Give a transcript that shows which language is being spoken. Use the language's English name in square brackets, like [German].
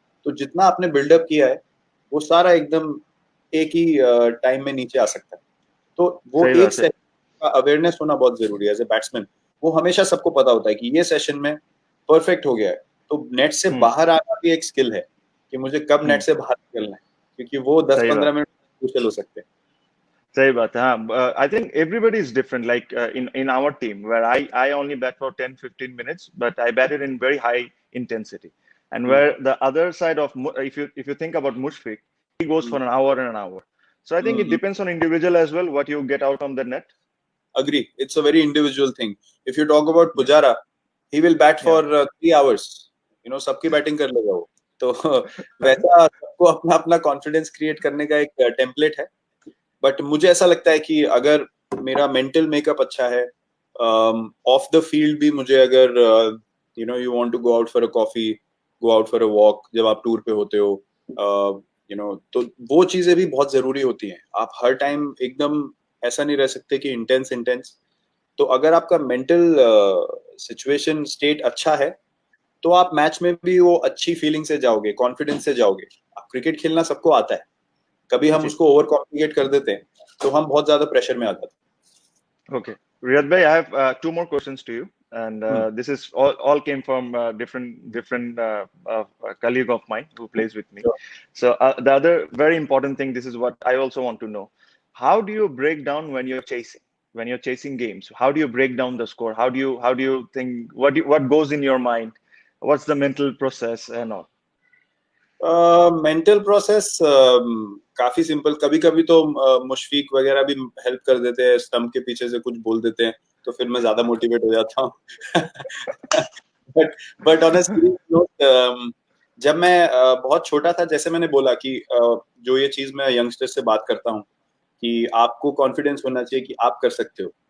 [Hindi] तो जितना आपने बिल्डअप किया है वो सारा एकदम एक ही टाइम में नीचे आ सकता है। तो वो एक सेशन का अवेयरनेस होना बहुत जरूरी है एज ए बैट्समैन। वो हमेशा सबको पता होता है कि ये सेशन में परफेक्ट हो गया है, तो नेट से बाहर आना भी एक स्किल है कि मुझे कब नेट से बाहर निकलना है, क्योंकि वो 10-15 मिनट क्रूशियल हो सकते हैं। सही बात है। हाँ, [English] I think everybody is different. Like in our team, where I only bat for 10-15 minutes, but I batted in very high intensity. And where the other side of if you think about Mushfiq, he goes for an hour and an hour. So I think it depends on individual as well what you get out on the net. Agree. It's a very individual thing. If you talk about Pujara, he will bat for 3 hours. You know, [Hindi] सबकी batting कर लेगा वो। तो वैसा सबको अपना अपना confidence create करने का एक टेम्पलेट है। बट मुझे ऐसा लगता है कि अगर मेरा मेंटल मेकअप अच्छा है, ऑफ द फील्ड भी मुझे अगर [English] you want to go out for a coffee, go out for a walk, [Hindi] जब आप टूर पे होते हो, तो वो चीजें भी बहुत जरूरी होती हैं. आप हर टाइम एकदम ऐसा नहीं रह सकते कि इंटेंस इंटेंस. तो अगर आपका मेंटल सिचुएशन स्टेट अच्छा है तो आप मैच में भी वो अच्छी फीलिंग से जाओगे, कॉन्फिडेंस से जाओगे. आप क्रिकेट खेलना सबको आता है, कभी हम जी. उसको ओवर कॉम्प्लिकेट कर देते हैं तो हम बहुत ज्यादा प्रेशर में आ जाते [English] Okay. Riyad bhai, I have two more questions to you, and [Hindi] हैं. [English] this is all came from different colleague of mine who plays with me. Sure. So the other very important thing, this is what I also want to know. How do you break down when you're chasing games? How do you break down the score? How do you think what goes in your mind? What's the mental process and all? [Hindi] Mental process काफी simple. कभी कभी तो मुशफीक वगैरह भी help कर देते हैं, stump के पीछे से कुछ बोल देते हैं तो फिर मैं ज्यादा मोटिवेट हो जाता हूँ. [English] but but on a serious note, [Hindi] जब मैं बहुत छोटा था, जैसे मैंने बोला कि जो ये चीज मैं यंगस्टर से बात करता हूँ कि आपको कॉन्फिडेंस होना चाहिए कि आप कर सकते हो.